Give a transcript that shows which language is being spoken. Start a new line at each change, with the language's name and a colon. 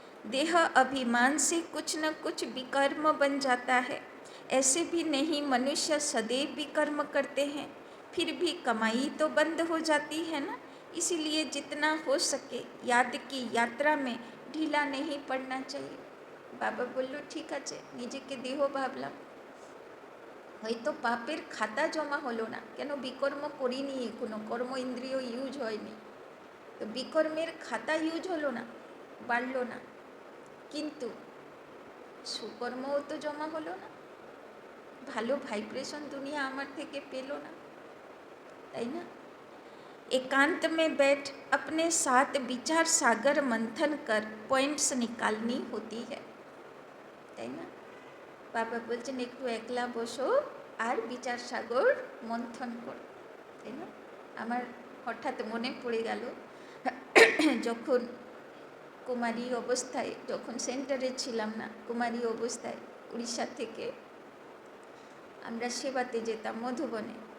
Hindi: देह अभिमान से कुछ न कुछ विकर्म बन जाता है। ऐसे भी नहीं मनुष्य सदैव विकर्म करते हैं, फिर भी कमाई तो बंद हो जाती है ना। इसीलिए जितना हो सके याद की यात्रा में ढीला नहीं पड़ना चाहिए।
Bangla: बाबा बोलो ठीक आछे, निजेके देह भाबलाम, হয়তো পাপের খাতা জমা হলো না, কেন? বিকর্ম করিনি এখনো, কর্ম ইন্দ্রিয় ইউজ হয়নি। তো বিকর্মের খাতা ইউজ হলো না, বাড়লো না, কিন্তু সুকর্মও তো জমা হলো না, ভালো ভাইব্রেশন দুনিয়া আমার থেকে পেলো না, তাই না?
Hindi: एकांत में बैठ अपने साथ विचार सागर मंथन कर पॉइंट्स निकालनी होती है,
Bangla: তাই না? बाबा बोलছেন একটু একলা বসো আর বিচার সাগর মন্থন করো, তাই না? আমার হঠাৎ মনে পড়ে গেল যখন কুমারী অবস্থায়, যখন সেন্টারে ছিলাম না, কুমারী অবস্থায় উড়িষ্যা থেকে আমরা সেবাতে যেতাম মধুবনে।